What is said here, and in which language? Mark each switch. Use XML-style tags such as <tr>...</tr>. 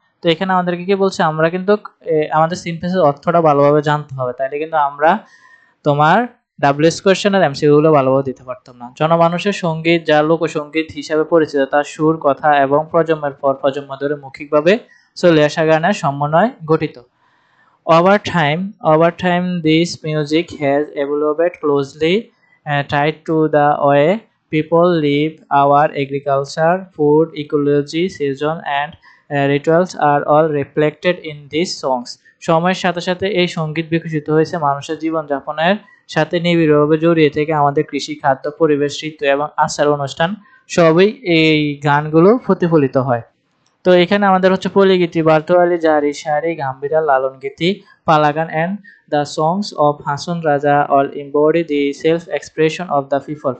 <bn>তো এখানে আমাদেরকে কি বলছে, আমরা কিন্তু আমাদের সিন প্যাসেজ অর্থটা ভালোভাবে জানতে হবে, তাইলে কিন্তু আমরা তোমার ডাব্লিউএস কোয়েশ্চেন আর এমসিকিউগুলো ভালোভাবে দিতে পারতাম না। জনমানুষের সঙ্গীত, যা লোকসঙ্গীত হিসাবে পরিচিত, তার সুর, কথা এবং প্রজন্মের পর প্রজন্ম ধরে মৌখিকভাবে চলে আসা গানের সমন্বয় গঠিত।</bn> <en>Over time, this music has evolved closely tied to the way people live. Our agriculture, food, ecology, season, and rituals are all reflected in these songs.</en> <bn>সময়ের সাথে সাথে এই সঙ্গীত বিকশিত হয়েছে মানুষের জীবনযাপনের সাথে নিবিড়ভাবে জড়িয়ে থেকে আমাদের কৃষি, খাদ্য, পরিবেশ, ঋতু এবং আচার অনুষ্ঠান সবই এই গানগুলো প্রতিফলিত হয়। তো এখানে আমাদের হচ্ছে পল্লীগীতি, বারতোয়ালি, জারি, শাড়ি, গাম্ভীরা, লালন গীতি, পালাগান</bn> <en>and the songs of Hason Raja all embody the self-expression of the people.</en>